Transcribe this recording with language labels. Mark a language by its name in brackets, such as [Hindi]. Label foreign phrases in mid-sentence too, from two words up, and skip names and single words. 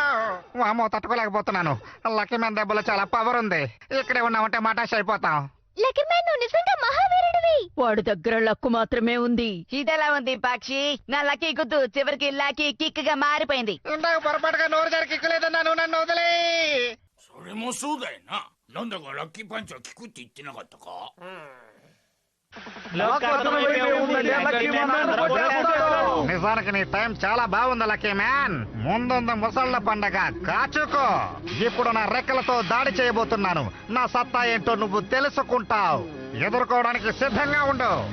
[Telugu] వామో, తట్టుకోలేకపోతున్నాను. [English] lucky man [Telugu] దెబ్బలో చాలా పవర్ ఉంది. ఇక్కడే ఉన్నామంటే మటాష్ అయిపోతాం. [English] lucky man, [Telugu] నువ్వు నిజంగా మహావీరుడివి. వాడి దగ్గర లక్కు మాత్రమే ఉంది. ఇదెలా ఉంది పక్షి? నా లక్కీ గుద్దు చివరికి [English] lucky kick [Telugu] గా మారిపోయింది. ఇందాక పొరపాటుగా నోరు జారి కిక్కులేదన్నాను, నన్ను వదిలే. [Japanese] それもそうだよな。なんだかラッキーパンチは効くって言ってなかったか。 [Telugu] నిజానికి నీ టైం చాలా బాగుంది [English] lucky man. [Telugu] ముందుంది ముసళ్ళ పండగ, కాచుకో. ఇప్పుడు నా రెక్కలతో దాడి చేయబోతున్నాను. నా సత్తా ఏంటో నువ్వు తెలుసుకుంటావు. ఎదుర్కోవడానికి సిద్ధంగా ఉండు.